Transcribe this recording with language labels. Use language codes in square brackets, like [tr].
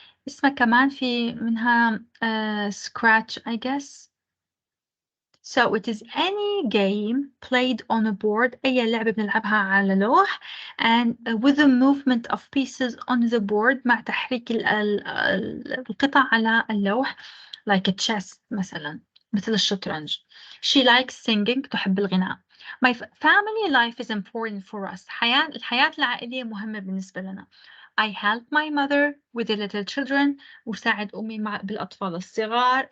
[ar] اسمها كمان في منها [en] scratch I guess. So it is any game played on a board. [ar] أي لعبة بنلعبها على لوح [en] and with the movement of pieces on the board [ar] مع تحريك القطع على اللوح [en] like a chess [ar] مثلا مثل الشطرنج. [en] She likes singing. [ar] تحب الغناء. [en] My family life is important for us. [ar] الحياة العائلية مهمة بالنسبة لنا. [en] I help my mother with the little children. [ar] أساعد أمي بالأطفال الصغار.